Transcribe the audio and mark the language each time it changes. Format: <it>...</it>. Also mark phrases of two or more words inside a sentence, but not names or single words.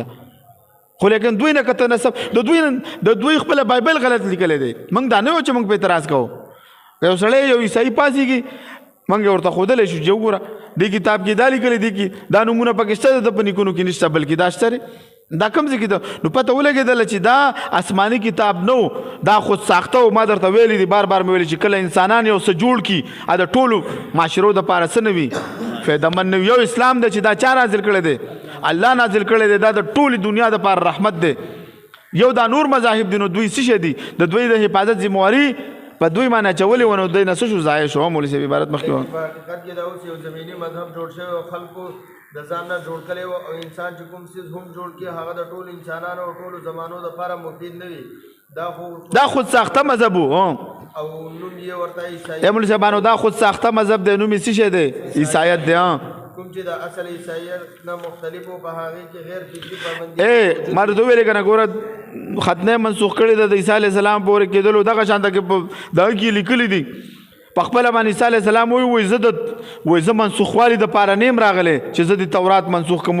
<ps>خو لیکن دوی نه کته نسب د دوی خپله بایبل غلط لیکلی دی. موږ دا نه یو چې موږ په اعتراض کوو. که یو سړی یو عیسایي پاسېږي موږ یې ورته ښودلی شو چې وګوره دې کتاب کې دا لیکلی دی کې دا نومونه پکې شته د په نیکونو کې نشته بلکې دا شته دی. دا کوم ځای کې ده؟ نو پته ولګېدله چې دا آسماني کتاب نه و، دا خود ساخته و. ما درته ویلي دي بار بار مې ویلي چې کله انسانان یو څه جوړ کړي د ټولو معاشرو دپاره څه نه وي فایدهمند نه وي. یو اسلام دی چې دا چا نازل کړی دی؟ الله نازل کړی دی. دا د ټولې دنیا دپاره رحمت دی. یو دا نور مذاهب دي نو دوی څه شی دي؟ د دوی د حفاظت ذمواري په دوی باندې اچولې وه. نو دوی نه څه شو ضایع شو. مولوي صاحب عبارت مخکې وه. په حقیقت کې دا اوس یو زمیني مذهب جوړ شوی او خلکو د ځان نه جوړ کړی و. او انسان چې کوم څیز هم جوړ کړي هغه د ټولو انسانانو او ټولو زمانو دپاره مفید نه وي. دا خود ساخته مذهب و او نوم یې ورته عیسایت. مولوي صاحبانو دا خود ساخته مذهب دی، نوم یې څه شی دی؟ عیسایت دی. کوم چې د اصل عیسایت نه مختلف و، په هغې کې غیر فکري پابندي. ما درته ویلې که نه ګوره ختنه منسوخ کړې ده د عیسی علیه السلام پورې کېدلو. دغه شانته کې په دغه کې لیکلي دي په خپله باندې عیسی علیه السلام وایي زه منسوخوالي دپاره نه یم راغلی چې زه د تورات منسوخ کړم.</ps>